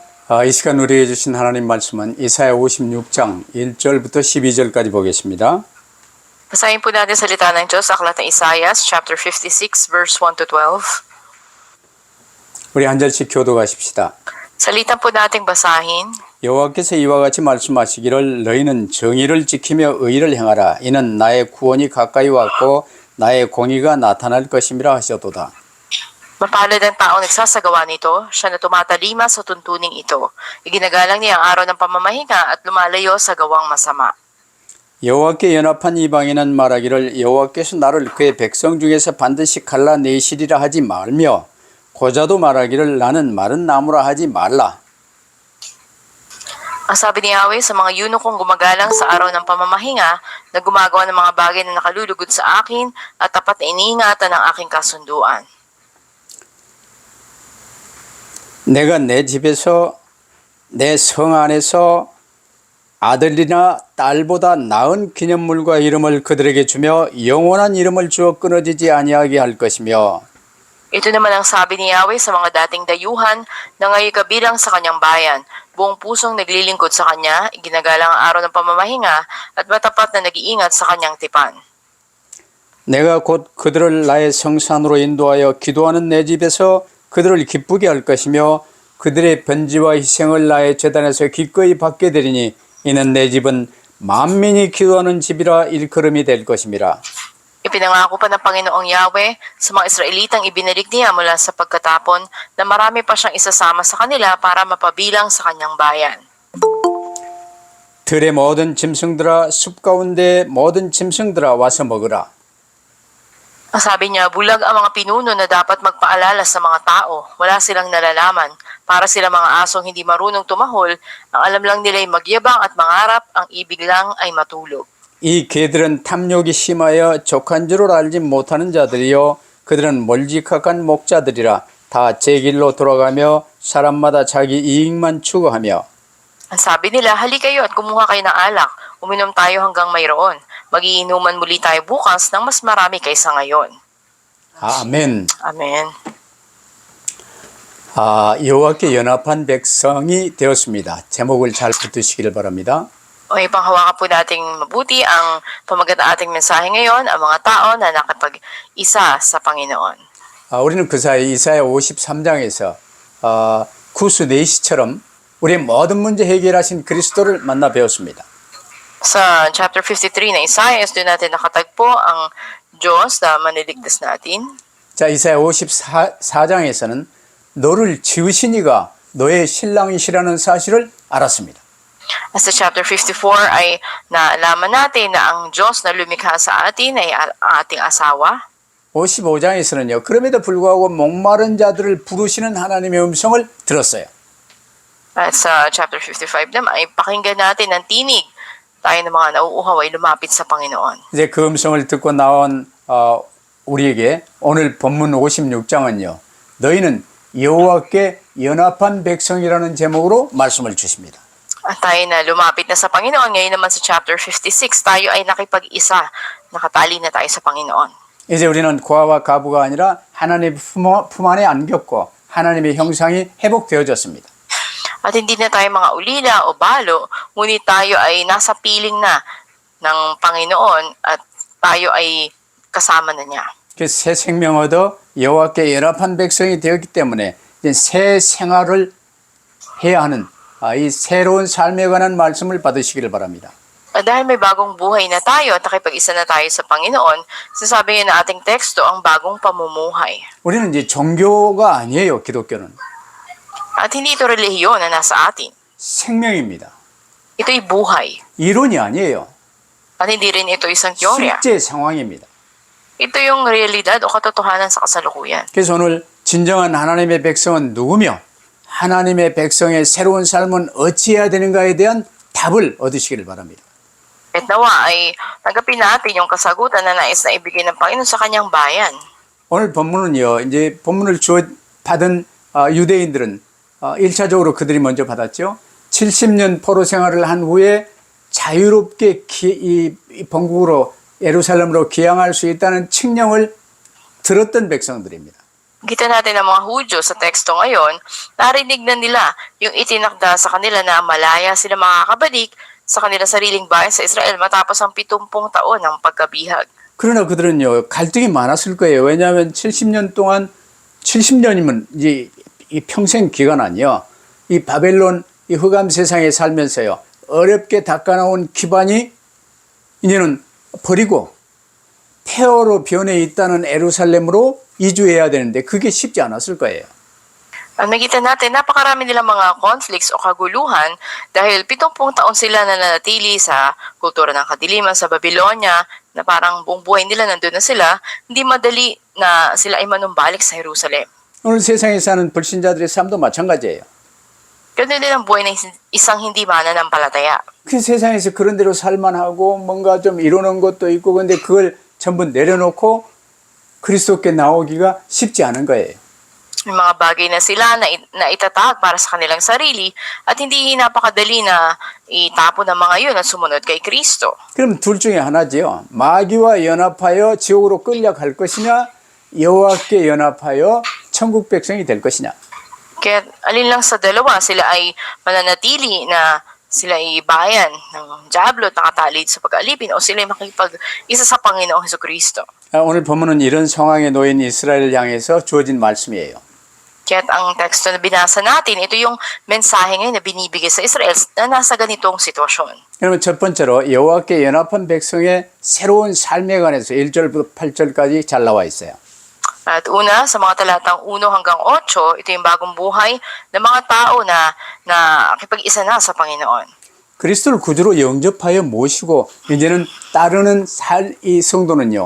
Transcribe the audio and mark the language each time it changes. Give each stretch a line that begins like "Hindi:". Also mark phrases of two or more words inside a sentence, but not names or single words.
Korean: 이 시간 우리에게 주신 하나님 말씀은 이사야 56장 1절부터 12절까지 보겠습니다.
Filipino: Basahin po natin salita ng Diyos sa aklat ng Isaiah,
English: chapter 56, verse 1 to 12.
Korean: 우리 한 절씩 교도하십시다.
Filipino: Salita po nating basahin.
Korean: 여호와께서 이와 같이 말씀하시기를 너희는 정의를 지키며 의를 행하라. 이는 나의 구원이 가까이 왔고 나의 공의가 나타날 것임이라 하셨도다.
Filipino: Mapalad ang tao nagsasagawa nito, siya na tumatalima sa tuntuning ito. Iginagalang niya ang araw ng pamamahinga at lumalayo sa gawang masama.
Korean: 여호와께 연합한 이방인은 말하기를 여호와께서 나를 그의 백성 중에서 반드시 갈라내시리라 하지 말며 고자도 말하기를 나는 마른 나무라 하지 말라.
Filipino: Ang sabi ni Yahweh sa mga yunukong gumagalang sa araw ng pamamahinga na gumagawa ng mga bagay na nakalulugod sa akin at tapat na iniingatan ng aking kasunduan.
Korean: 내가 내 집에서 내 성 안에서 아들이나 딸보다 나은 기념물과 이름을 그들에게 주며 영원한 이름을 주어 끊어지지 아니하게 할 것이며
Filipino: Ito naman ang sabi ni Yahweh sa mga dating dayuhan na ngayon kabilang sa kanyang bayan, buong pusong naglilingkod sa kanya, iginagalang ang araw ng pamamahinga at matapat na nag-iingat sa kanyang tipan.
Korean: 내가 곧 그들을 나의 성산으로 인도하여 기도하는 내 집에서 그들을 기쁘게 할 것이며 그들의 번제와 희생을 나의 제단에서 기꺼이 받게 되리니 이는 내 집은 만민이 기도하는 집이라 일컬음이 될 것임이라.
Filipino: Ipinangako pa ng Panginoong Yahweh sa mga Israelitang ibinalik niya mula sa pagkatapon na marami pa siyang isasama sa kanila para mapabilang sa kanyang bayan.
Korean: 들의 모든 짐승들아 숲 가운데 모든 짐승들아 와서 먹으라.
Filipino: Ang sabi niya, bulag ang mga pinuno na dapat magpaalala sa mga tao. Wala silang nalalaman. Para sila mga asong hindi marunong tumahol, ang alam lang nila ay magyabang at mangarap, ang ibig lang ay matulog.
Korean: 이 개들은 탐욕이 심하여 족한 줄을 알지 못하는 자들이요 그들은 몰직학한 목자들이라 다 제 길로 돌아가며 사람마다 자기 이익만 추구하며.
Filipino: Ang sabi nila, halikayo at kumuha kayo ng alak. Uminom tayo hanggang mayroon. Magiinuman muli tayo bukas ng mas marami kaysa ngayon.
Korean: 아멘.
Filipino: Amen.
Korean: 여호와께 연합한 백성이 되었습니다. 제목을 잘 붙드시기를 바랍니다.
Filipino: Okay, panghawakan po nating mabuti ang pamagat ng ating mensahe ngayon, ang mga tao na nakapag-isa sa Panginoon.
Korean: 우리는 그 사이 이사야 53장에서 구수 내시처럼 우리의 모든 문제 해결하신 그리스도를 만나 배웠습니다.
Filipino: Sa chapter 53 ng Isaiah, doon natin nakatagpo ang Diyos na maniligtas natin.
Korean: 자, 이사야 54장에서는 너를 지으신 이가 너의 신랑이시라는 사실을 알았습니다.
Filipino: As sa chapter 54 ay naalaman natin na ang Diyos na lumikha sa atin ay ating asawa.
Korean: 55장에서는요. 그럼에도 불구하고 목마른 자들을 부르시는 하나님의 음성을 들었어요.
Filipino: At sa chapter 55 naman ay pakinggan natin ang tinig. Tayo ng mga nauuhaw ay lumapit sa Panginoon.
Korean: 이제 그 음성을 듣고 나온 우리에게 오늘 본문 56장은요. 너희는 여호와께 연합한 백성이라는 제목으로 말씀을 주십니다.
Filipino: At tayo na lumapit na sa Panginoon. Ngayon naman sa chapter 56, tayo ay nakipag-isa. Nakatali na tayo sa Panginoon.
Korean: 이제 우리는 고아와 가부가 아니라 하나님의 품 안에 안겼고 하나님의 형상이 회복되어졌습니다.
Filipino: At hindi na tayo mga ulila o balo, ngunit tayo ay nasa piling na ng Panginoon at tayo ay kasama na niya.
Korean: 그 새 생명 얻어 여호와께 연합한 백성이 되었기 때문에 이제 새 생활을 해야 하는 이 새로운 삶에 관한 말씀을 받으시기를 바랍니다.
Filipino: At dahil may bagong buhay na tayo at nakipag-isa na tayo sa Panginoon, sasabi niya na ating teksto ang bagong pamumuhay.
Korean: 우리는 이제 종교가 아니에요, 기독교는.
Filipino: At hindi ito relihiyon na nasa atin.
Korean: 생명입니다.
Filipino: Ito'y buhay.
Korean: 이론이 아니에요.
Filipino: At hindi rin ito isang teorya.
Korean: 실제 상황입니다.
Filipino: Ito yung realidad o katotohanan sa kasalukuyan.
Korean: 그래서 오늘 진정한 하나님의 백성은 누구며 하나님의 백성의 새로운 삶은 어찌해야 되는가에 대한 답을 얻으시기를 바랍니다.
Filipino: At nawa ay tanggapin natin yung kasagutan na nais na ibigay ng Panginoon sa kanyang bayan.
Korean: 오늘 본문은요. 이제 본문을 받은 유대인들은 1차적으로 그들이 먼저 받았죠. 70년 포로 생활을 한 후에 자유롭게 이 본국으로 예루살렘으로 귀향할 수 있다는 칙령을 들었던 백성들입니다.
Filipino: Kita natin ang mga Hudyo sa teksto ngayon, narinig na nila yung itinakda sa kanila na malaya sila makakabalik sa kanilang sariling bayan sa Israel matapos ang 70 taon ng pagkabihag.
Korean: 그러나 그들은요, 갈등이 많았을 거예요. 왜냐하면 70년 동안, 70년이면 이제 이 평생 기간 아니요. 이 바벨론, 이 흑암 세상에 살면서요, 어렵게 닦아나온 기반이 이제는 버리고 폐허로 변해 있다는 예루살렘으로 이주해야 되는데 그게 쉽지 않았을 거예요.
Filipino: Nakita natin, napakarami nilang mga conflicts o kaguluhan dahil 70 taon sila na nanatili sa kultura ng kadiliman sa Babylonia na parang buong buhay nila nandun na sila, hindi madali na sila ay manumbalik sa Jerusalem.
Korean: 오늘 세상에 사는 불신자들의 삶도 마찬가지예요.
Filipino: Ganun din ang buhay ng isang hindi mananampalataya.
Korean: 그 세상에서 그런 대로 살만하고 뭔가 좀 이루는 것도 있고 근데 그걸 전부 내려놓고 그리스도께 나오기가 쉽지 않은 거예요.
Filipino: May mga bagay na sila na itatag para sa kanilang sarili at hindi napakadali na itapon ng mga yun at sumunod kay Kristo.
Korean: 그럼 둘 중에 하나지요. 마귀와 연합하여 지옥으로 끌려갈 것이냐 여호와께 연합하여 천국 백성이 될 것이냐.
Filipino: Kaya alin lang sa dalawa, sila ay mananatili na sila ay bayan ng Diablo at nakatalid sa pag-alipin o sila ay makipag-isa sa Panginoong Hesukristo.
Korean: 오늘 본문은 이런 상황에 놓인 이스라엘을 향해서 주어진 말씀이에요.
Filipino: Kaya ang teksto na binasa natin, ito yung mensahe ngayon na binibigay sa Israel na nasa ganitong sitwasyon.
Korean: 그러면 첫 번째로 여호와께 연합한 백성의 새로운 삶에 관해서 1절부터 8절까지 잘 나와 있어요.
Filipino: At una, sa mga talatang 1 hanggang 8, ito yung bagong buhay ng mga tao na nakipag-isa na sa Panginoon.
Korean: 그리스도를 구주로 영접하여 모시고 이제는 따르는 이 성도는요.